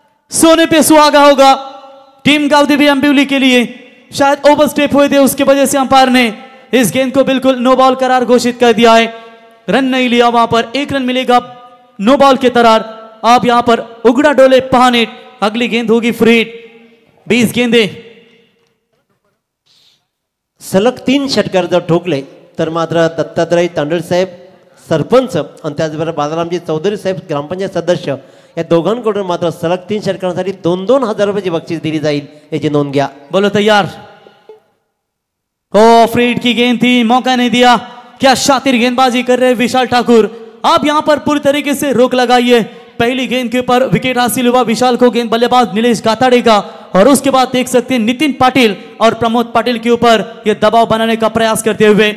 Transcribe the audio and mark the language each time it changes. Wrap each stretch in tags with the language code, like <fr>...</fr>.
<hi>सोने पे सुहागा होगा टीम गावदेवी अंबिवली के लिए. शायद ओवरस्टेप हुए थे, उसके वजह से अंपायर ने इस गेंद को बिल्कुल नो बॉल करार घोषित कर दिया है. रन नहीं लिया, वहां पर 1 रन मिलेगा नो बॉल के तरार. आप यहां पर उगड़ा डोले पहानेट, अगली गेंद होगी फ्री हिट. 20 गेंदे.</hi> <mr>सलग 3 षटकार जर ठोकले तर मात्र दत्तात्रय तांडळ साहेब सरपंच आणि त्याचबरोबर बालारामजी चौधरी साहेब ग्रामपंचायत सदस्य या दोघांकडून मात्र सलग 3 षटकांसाठी 2-2 हजार रुपयाची बक्षीस दिली जाईल, याची नोंद घ्या.</mr> <hi>बोलो तैयार. ओ फ्री हिट की गेंद थी, मौका नहीं दिया. क्या शातिर गेंदबाजी कर रहे विशाल ठाकुर. आप यहां पर पूरी तरीके से रोक लगाइए. पहली गेंद के ऊपर विकेट हासिल हुआ विशाल को, गेंद बल्लेबाज नीलेश गाताड़े का, और उसके बाद देख सकते हैं नितिन पाटिल और प्रमोद पाटिल के ऊपर यह दबाव बनाने का प्रयास करते हुए.</hi>